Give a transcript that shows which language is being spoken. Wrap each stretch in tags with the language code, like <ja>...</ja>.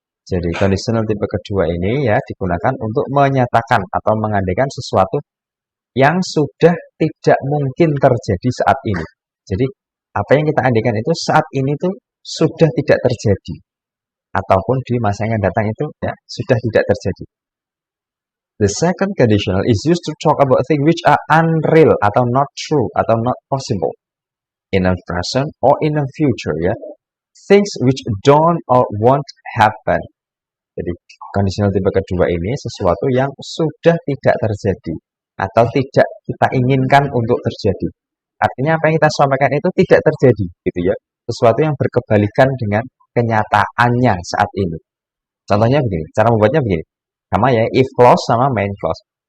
<id>Jadi conditional tipe kedua ini ya digunakan untuk menyatakan atau mengandaikan sesuatu yang sudah tidak mungkin terjadi saat ini. Jadi apa yang kita andaikan itu saat ini tuh sudah tidak terjadi ataupun di masa yang datang itu ya sudah tidak terjadi.</id> <en>The second conditional is used to talk about things which are unreal</en> <id>atau</id> <en>not true atau not possible in a present or in a future ya. Things which don't or won't happen.</en> <id>Jadi conditional tipe kedua ini sesuatu yang sudah tidak terjadi atau tidak kita inginkan untuk terjadi. Artinya apa yang kita sampaikan itu tidak terjadi gitu ya. Sesuatu yang berkebalikan dengan kenyataannya saat ini. Contohnya begini, cara membuatnya begini. Sama ya, if clause sama main clause.</id>